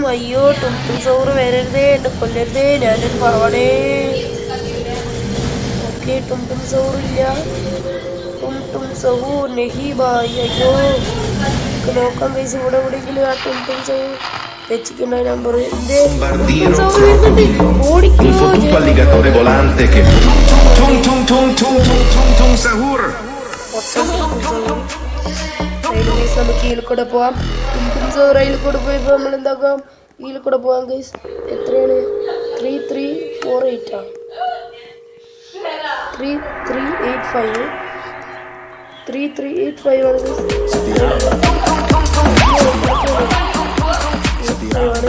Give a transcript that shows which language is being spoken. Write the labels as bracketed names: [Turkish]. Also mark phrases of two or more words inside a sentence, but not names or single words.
[Malayalam] അയ്യോ ടും സൗർ വരരുതേ, എന്നെ കൊല്ലരുതേ, ഞാനൊരു പാവണേ. ഓക്കെ, ടും സൗറില്ല. ടും സഹൂർ [Hindi] नहीं भाई. [Malayalam] അയ്യോ, നോക്കാം ഗൈസ് ഇവിടെ എവിടെയെങ്കിലും ആ ടും സൗർ വെച്ചിട്ടുള്ള നമ്പർ [Italian] Bombardiro crocodilo, un fottuto alligatore volante che tung tung tung tung tung tung tung sahur. [Malayalam] നമുക്ക് ഇതിൽ കൂടെ പോവാം. റെയിൽ കൂടെ പോയപ്പോൾ നമ്മൾ എന്താക്കാം, ഇതിൽ കൂടെ പോവാം ഗൈസ്. എത്രയാണ്? 3348 ആണ്. 3385 ആണ് ഗൈസ്.